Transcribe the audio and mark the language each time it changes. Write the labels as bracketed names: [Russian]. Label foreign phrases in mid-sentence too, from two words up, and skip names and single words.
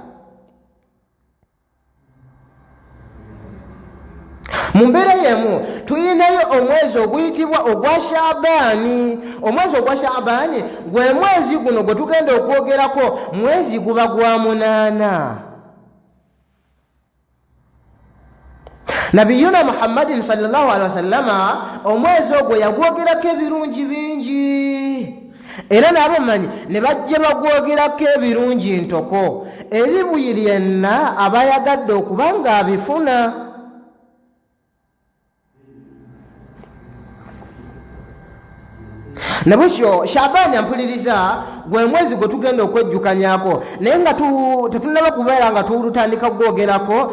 [Ganda] Mu mbeera yemu tuyinayo omwezi oguyitibwa ogwa Shaabani. Omwezi ogwa Shaabani gwe mwezi guno gwe tugenda okwogerako mwezi guba gwa 8. [Arabic] نبينا محمد صلى الله عليه وسلم [Ganda] omwezi ogwo yagwogerako ebirungi bingi era nabo manyi ne bajja bagwogerako ebirungi ntoko eri buli yenna abayagadde okuba nga abifuna. Nabusho Shaabani ampuliriza gwe mwezi gwe tugenda okwejjukanyako naye nga tetunaba kubeera nga tulutandika gwogerako.